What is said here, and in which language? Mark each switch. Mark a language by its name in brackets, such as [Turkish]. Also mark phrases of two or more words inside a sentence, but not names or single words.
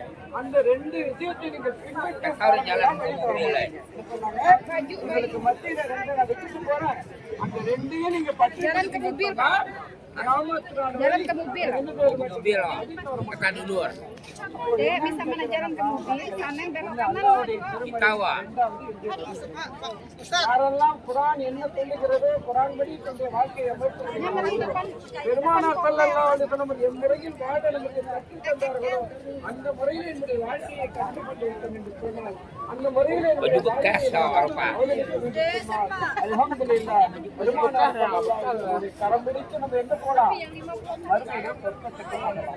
[Tamil] அந்த 2 விஷயத்தை நீங்கள் உங்களுக்கு மத்தியில 2 நான் வச்சுட்டு போறேன். அந்த 2ஐயும் நீங்க [Indonesian] Jalan ke mobil. Tekan dulu. Dia bisa mana jalan ke mobil, kanan belok kanan. Kitawa. [Tamil] யாரெல்லாம் குர்ஆன் என்ன சொல்லுகிறது, குர்ஆன் படி தன்னுடைய வாழ்க்கையை அமைத்து பெருமானார் [Arabic] صلى الله عليه وسلم [Tamil] எம்முறையில் வாழ நமக்கு கற்றுத் தந்தார்களோ அந்த முறையில் என்னுடைய வாழ்க்கையை கற்றுக்கொண்டு விட்டோம் என்று சொன்னால், அந்த முறையில் அல்ஹம்துலில்லாஹ் பெருமானார் [Arabic] صلى الله عليه وسلم [Tamil] கரம் பிடித்து நம்ம எங்க போலாம், மறுமையில் சொர்க்கத்துக்கு போகலாம்.